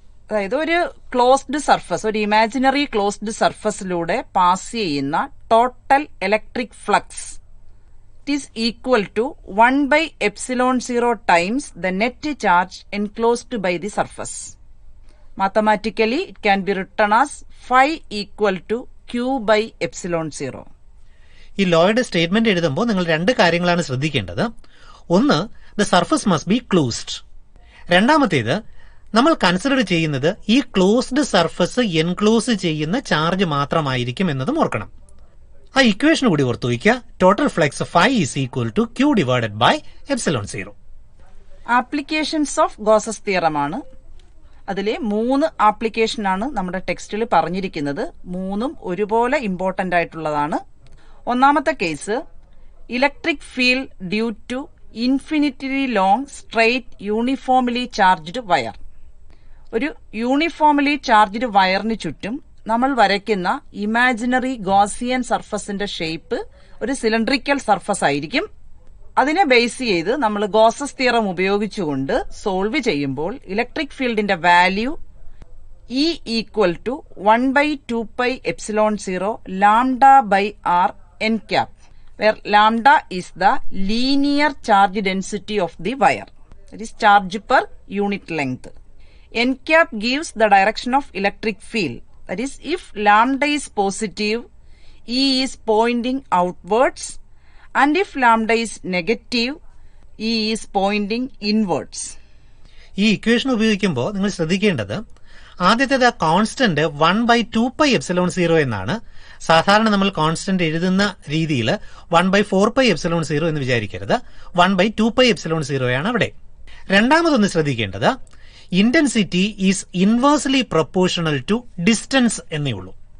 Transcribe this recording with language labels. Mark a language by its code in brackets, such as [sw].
[ml] അതായത് ഒരു closed surface, ഒരു ഇമാജിനറി ക്ലോസ്ഡ് സർഫസിലൂടെ പാസ് ചെയ്യുന്ന total electric flux [en] is equal to 1/ε0 times the net charge enclosed by the surface. Mathematically, it can be written as phi equal to q/ε0. [ml] ഈ ലോയുടെ statement എഴുതുമ്പോൾ നിങ്ങൾ രണ്ട് കാര്യങ്ങളാണ് ശ്രദ്ധിക്കേണ്ടത്. ഒന്ന്, [en] The surface must be closed. [ml] രണ്ടാമത്തേത്, നമ്മൾ കൺസിഡർ ചെയ്യുന്നത് ഈ ക്ലോസ്ഡ് സർഫസ് എൻക്ലോസ് ചെയ്യുന്ന ചാർജ് മാത്രമായിരിക്കും എന്നതും ഓർക്കണം. ആ ഇക്വേഷൻ കൂടി ഓർത്തു വയ്ക്കുക. [en] Total flux phi is equal to q divided by ε0. [ml] Applications of Gauss's theorem ആണ്. അതിലെ 3 ആപ്ലിക്കേഷനാണ് നമ്മുടെ ടെക്സ്റ്റിൽ പറഞ്ഞിരിക്കുന്നത്. 3ഉം ഒരുപോലെ ഇമ്പോർട്ടന്റ് ആയിട്ടുള്ളതാണ്. ഒന്നാമത്തെ case, [en] Electric field due to infinitely long straight uniformly charged wire. [ml] ഒരു യൂണിഫോംലി ചാർജ്ഡ് വയറിന് ചുറ്റും നമ്മൾ വരയ്ക്കുന്ന ഇമാജിനറി ഗോസിയൻ സർഫസിന്റെ ഷേപ്പ് ഒരു സിലിണ്ടറിക്കൽ സർഫസ് ആയിരിക്കും. അതിനെ ബേസ് ചെയ്ത് നമ്മൾ ഗോസസ് തിയറം ഉപയോഗിച്ചുകൊണ്ട് സോൾവ് ചെയ്യുമ്പോൾ ഇലക്ട്രിക് ഫീൽഡിന്റെ value [en] E equal to 1/2πε0 λ/r n cap, where lambda is the linear charge density of the wire, that is charge per unit length. N cap gives the direction of electric field That is, if lambda is positive, E is pointing outwards, and if lambda is negative, E is pointing inwards. [ml] ഈ equation ഉപയോഗിക്കുമ്പോൾ നിങ്ങൾ ശ്രദ്ധിക്കേണ്ടത് ആദ്യത്തേത് constant 1/2πε0 എന്നാണ്. സാധാരണ നമ്മൾ constant എഴുതുന്ന രീതിയിൽ 1/4πε0 എന്ന് വിചാരിക്കരുത്. 1/2πε0 ആണ് അവിടെ. രണ്ടാമതൊന്ന് ശ്രദ്ധിക്കേണ്ടത് [en] intensity is inversely proportional to distance [ml] എന്നേ ഉള്ളൂ.